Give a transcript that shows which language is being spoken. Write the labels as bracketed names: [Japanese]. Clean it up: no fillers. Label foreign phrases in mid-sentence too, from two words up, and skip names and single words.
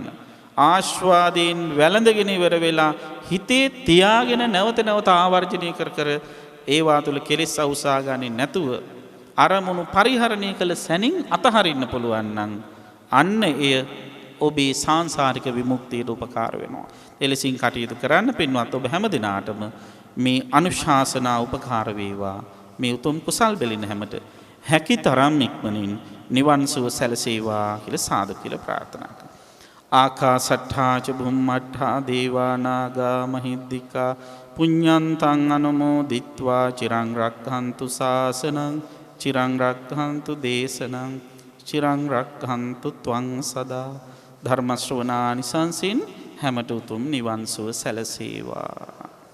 [Sinhala] ආස්වාදයෙන් වැළඳගෙන ඉවර වෙලා හිතේ තියාගෙන නැවත නැවත ආවර්ජනය කර ඒවා තුළ කෙලෙස් අවුසා ගන්නේ නැතුව අරමුණු පරිහරණය කළ සැනින් අතහරින්න පුළුවන් නම් අන්න එය ඔබේ සාංසාරික විමුක්තියට උපකාර වෙනවා. එලෙසින් කටයුතු කරන්න පින්වත් ඔබ හැම දිනාටම මේ අනුශාසනා උපකාර වේවා. මේ උතුම් කුසල් බෙලින හැමට හැකි තරම් ඉක්මනින් නිවන් සුව සැලසේවා කියලා සාදු කියලා ප්‍රාර්ථනා කරනවා. [Pali] ආකාසට්ඨා ච බුම්මට්ඨා දේවා නාග මහිද්దికා පුඤ්ඤන්තං අනුමෝදිත්වා චිරං රක්ඛන්තු ශාසනං චිරං රක්ඛන්තු දේශනං චිරං රක්ඛන්තු ත්වං සදා. [Sinhala] ධර්ම ශ්‍රවණානිසංසින් හැමට උතුම් නිවන් සුව සැලසේවා.